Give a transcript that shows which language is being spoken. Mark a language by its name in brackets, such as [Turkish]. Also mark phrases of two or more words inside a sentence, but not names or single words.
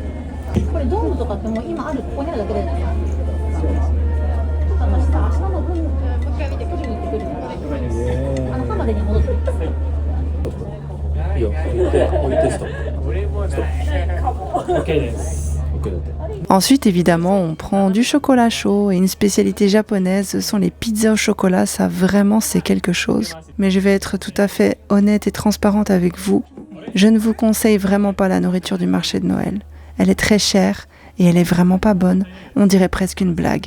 [Japanese] これドームとかってもう今ある、ここにあるだけで。そうです。明日の分、もう一回見て、9時に行ってくるから。朝までに戻って。いいよ。置いてストップ。 OK です。 OK だって。 [French] Ensuite, évidemment, on prend du chocolat chaud et une spécialité japonaise, ce sont les pizzas au chocolat, ça vraiment c'est quelque chose. Mais je vais être tout à fait honnête et transparente avec vous. Je ne vous conseille vraiment pas la nourriture du marché de Noël. Elle est très chère et elle est vraiment pas bonne. On dirait presque une blague.